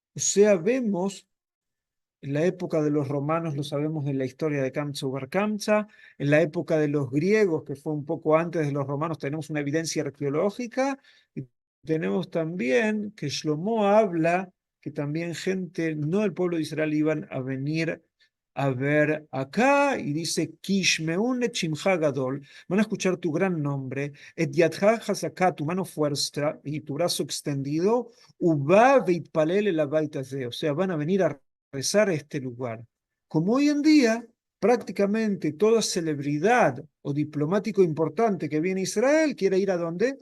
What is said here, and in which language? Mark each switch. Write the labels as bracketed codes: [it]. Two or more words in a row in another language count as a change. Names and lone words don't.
[es] O sea, vemos En la época de los romanos lo sabemos de la historia de Kamsa Bar Kamsa. En la época de los griegos, que fue un poco antes de los romanos, tenemos una evidencia arqueológica. Y tenemos también que Shlomo habla que también gente, no del pueblo de Israel, iban a venir a ver acá. Y dice, [he] כי ישמעון את שמך הגדול, [es] van a escuchar tu gran nombre, [he] את ידך החזקה, [es] tu mano fuerza y tu brazo extendido, [he] ובא והתפלל אל הבית הזה, [es] o sea, van a venir a rezar a este lugar. Como hoy en día, prácticamente toda celebridad o diplomático importante que viene a Israel quiere ir a dónde?